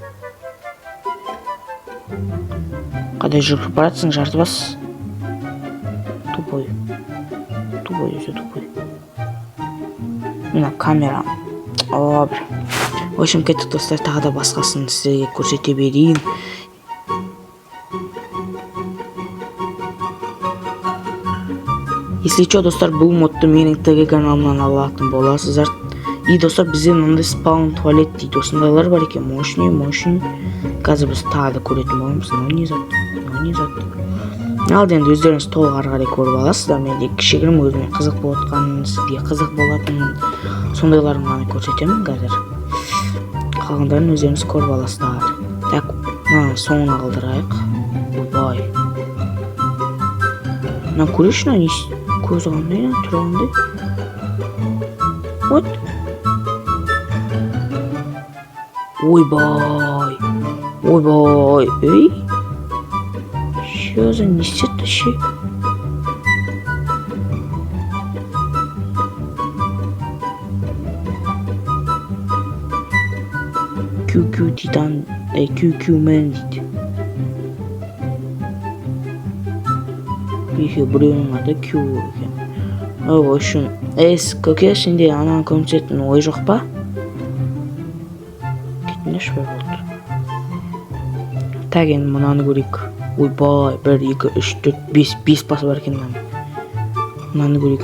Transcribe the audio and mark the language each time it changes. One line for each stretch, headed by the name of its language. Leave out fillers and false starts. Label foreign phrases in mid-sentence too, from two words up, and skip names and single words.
Kazakh: Қадай жүріп баратсың, жарты бас. Тупой. Мына камера.
Russian: В общем,
Kazakh: кеттік, достар, тағы да басқасын сіздерге көрсете берейін.
Russian: Если что,
Kazakh: достар, бұл модты менің ТГ каналымнан алатын боласыздар. И, достар, бізде мынандай спаун туалет дейді. Осындайлар бар екен. Мощный. Қазір біз тағы да көретін боламыз. Не зат. Ал енді өздеріңіз толық ары қарай көріп аласыздар. Мен де кішігірім өзіме қызық болатқанын, сізге қызық болатынын, сондайларын ғана көрсетемін қазір. Қалғандарын өздеріңіз көріп аласыздар. Так, соңына қалдырайық. Ойбай. Мына көрейші, көзі қандай, түрі қандай. Вот. Ойбай.
Russian: Эй. Что за несет вообще?
Kazakh: QQ Titan, QQ Man дейді. Еще біреуінің аты Q екен.
Russian: В общем,
Kazakh: көке сенде ананы көрсететін ой жоқ па? Кетінеш бе болды. Так, енді мынаны көрейік. Ойбай, 1, 2, 3, 4, 5 басы бар екен мынаны көрейік.